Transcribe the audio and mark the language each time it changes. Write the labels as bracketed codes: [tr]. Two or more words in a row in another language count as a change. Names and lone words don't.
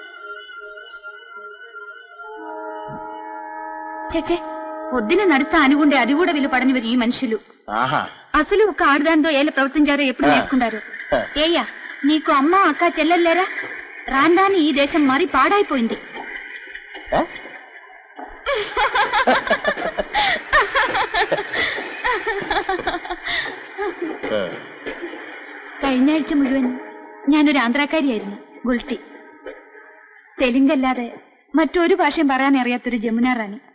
[te] చచ్చే, పొద్దున నడుస్తా అనుకుంటే అది కూడా వీలు పడనివారు ఈ మనుషులు. అసలు ఒక ఆడదానితో ఎలా ప్రవర్తించారో ఎప్పుడు నేర్చుకుంటారు. ఏయ్యా, నీకు అమ్మ అక్క చెల్లెల్లేరా? రాందాని ఈ దేశం మరి పాడైపోయింది. [ml] കഴിഞ്ഞ ആഴ്ച മുഴുവൻ ഞാനൊരു ആന്ധ്രാക്കാരിയായിരുന്നു, ഗുൾട്ടി. തെലുങ്കല്ലാതെ മറ്റൊരു ഭാഷയും പറയാൻ അറിയാത്തൊരു ജമുന റാണി.